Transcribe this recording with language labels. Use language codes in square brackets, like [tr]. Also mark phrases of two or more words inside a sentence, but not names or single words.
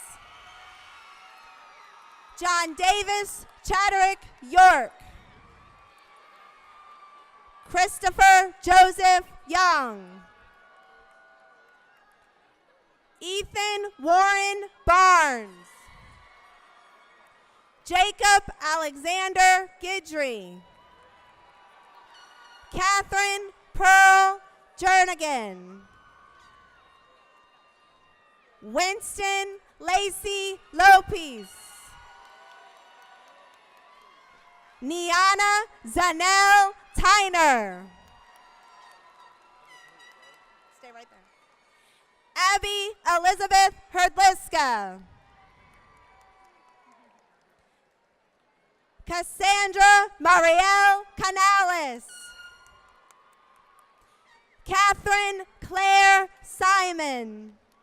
[en] John Davis Chadwick York. Christopher Joseph Young. Ethan Warren Barnes. Jacob Alexander Gidry. Catherine Pearl Jernigan. Winston Lacey Lopez. Niana Zanel Tyner. Stay right there. Abby Elizabeth Herdliska. Cassandra Marielle Canales. Catherine Claire Simon.